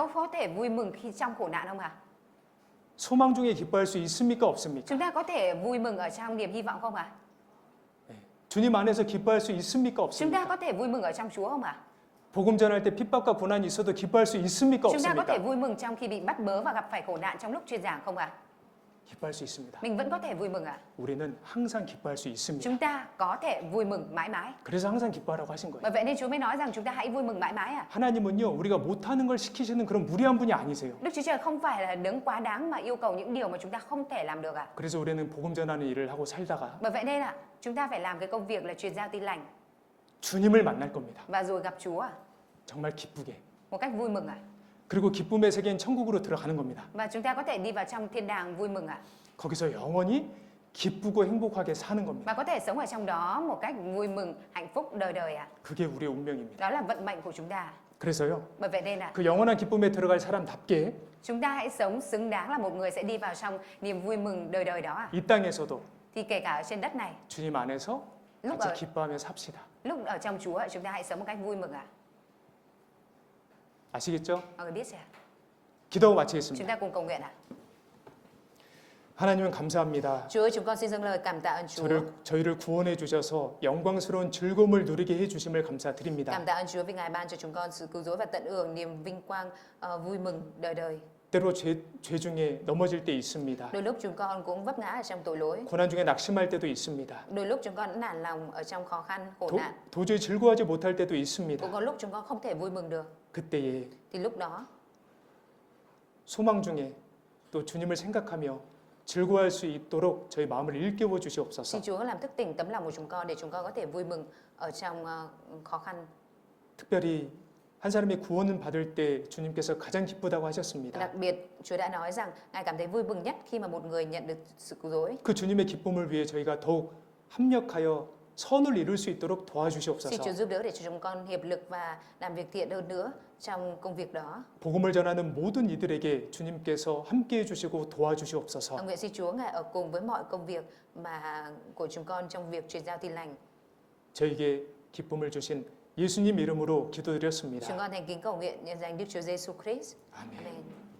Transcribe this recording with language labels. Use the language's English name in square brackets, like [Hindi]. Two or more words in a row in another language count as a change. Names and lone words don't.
[Korean] 없습니까? [Vietnamese] có thể vui mừng khi trong khổ nạn không à? [Korean] 소망 중에 기뻐할 수 있습니까? 없습니까? [Vietnamese] Chúng ta có thể vui mừng ở trong niềm hy vọng không à? [Korean] 예. 주님 안에서 기뻐할 수 있습니까? [Vietnamese] Chúng ta [Korean] 없습니까? [Vietnamese] có thể vui mừng ở trong Chúa không à? [Korean] 복음 전할 때 핍박과 고난이 있어도 기뻐할 수 있습니까? [Vietnamese] Chúng ta có thể [Korean] 없습니까? [Vietnamese] vui mừng trong khi bị bắt bớ và gặp phải khổ nạn trong lúc truyền giảng không à? [Korean] 기뻐할 수 있습니다. [Vietnamese] Mình vẫn có thể vui mừng à? [Korean] 우리는 항상 기뻐할 수 있습니다. [Vietnamese] Chúng ta có thể vui mừng mãi mãi. [Korean] 그래서 항상 기뻐하라고 하신 거예요. [Vietnamese] Bởi vậy nên Chúa mới nói rằng chúng ta hãy vui mừng mãi mãi à? [Korean] 하나님은요, 우리가 못하는 걸 시키시는 그런 무리한 분이 아니세요. [Vietnamese] Đức Chúa Trời không phải là đấng quá đáng mà yêu cầu những điều mà chúng ta không thể làm được à? [Korean] 그래서 우리는 복음 전하는 일을 하고 살다가 [Vietnamese] Bởi vậy nên là chúng ta phải làm cái công việc là truyền giao tin lành [Korean] 주님을 만날 겁니다. [Vietnamese] và rồi gặp Chúa à? [Korean] 정말 기쁘게. [Vietnamese] Một cách vui mừng à? [Korean] 그리고 기쁨의 세계인 천국으로 들어가는 겁니다. [Vietnamese] Và chúng ta có thể đi vào trong thiên đàng vui mừng à? [Korean] 거기서 영원히 기쁘고 행복하게 사는 겁니다. [Vietnamese] Và có thể sống ở trong đó một cách vui mừng, hạnh phúc đời đời à? [Korean] 그게 우리의 운명입니다. [Vietnamese] Đó là vận mệnh của chúng ta. [Korean] 그래서요, [Vietnamese] Bởi vậy nên là [Korean] 그 영원한 기쁨에 들어갈 사람답게 [Vietnamese] chúng ta hãy sống xứng đáng là một người sẽ đi vào trong niềm vui mừng đời đời đó à? [Korean] 이 땅에서도 [Vietnamese] Thì kể cả ở trên đất này, [Korean] 주님 안에서 [Vietnamese] lúc [Korean] 같이 [Vietnamese] ở [Korean] 기뻐하며 삽시다. [Vietnamese] lúc ở trong Chúa chúng ta hãy sống một cách vui mừng à? [Korean] 아시겠죠? [Vietnamese] Mọi người biết chưa? [Korean] 기도하고 [Vietnamese] Chúng [Korean] 마치겠습니다. [Vietnamese] ta cùng cầu nguyện à? [Korean] 하나님 감사합니다. [Vietnamese] Chúa ơi, chúng con xin dâng lời cảm tạ ơn Chúa. [Korean] 저희를 구원해 주셔서 영광스러운 즐거움을 누리게 해 주심을 감사드립니다. [Vietnamese] Cảm tạ ơn Chúa vì Ngài ban cho chúng con sự cứu rỗi và tận hưởng niềm vinh quang vui mừng đời đời. [Korean] 때로 죄 중에 넘어질 때 있습니다. [Vietnamese] Đôi lúc chúng con cũng vấp ngã ở trong tội lỗi. [Korean] 고난 중에 낙심할 때도 있습니다. [Vietnamese] Đôi lúc chúng con nản lòng ở trong khó khăn, khổ nạn. [Korean] 도저히 즐거워하지 못할 때도 있습니다. [Vietnamese] Cũng có lúc chúng con không thể vui mừng được. [Korean] 그때에 [Vietnamese] Thì lúc đó, [Korean] 소망 중에 또 주님을 생각하며 즐거워할 수 있도록 저희 마음을 일깨워 주시옵소서. [Vietnamese] xin Chúa làm thức tỉnh tấm lòng của chúng con để chúng con có thể vui mừng ở trong khó khăn. [Korean] 특별히 한 사람이 구원을 받을 때 주님께서 가장 기쁘다고 하셨습니다. [Vietnamese] Đặc biệt, Chúa đã nói rằng Ngài cảm thấy vui mừng nhất khi mà một người nhận được sự cứu rỗi. [Korean] 그 주님의 기쁨을 위해 저희가 더욱 합력하여 선을 이룰 수 있도록 [Vietnamese] Xin Chúa [Korean] 도와주시옵소서. [Vietnamese] giúp đỡ để cho chúng con hiệp lực và làm việc thiện hơn nữa trong công việc đó. [Korean] 복음을 전하는 모든 이들에게 주님께서 함께해 주시고 do와주시옵소서. [Vietnamese] Nguyện xin Chúa Ngài ở cùng với mọi công việc mà của chúng con trong việc truyền giao tin lành. [Korean] 저에게 기쁨을 주신 예수님 이름으로 기도드렸습니다. [Vietnamese] Chúng con thành kính cầu nguyện nhân danh Đức Chúa Giêsu Christ. [Korean] 아멘. [Vietnamese] Amen.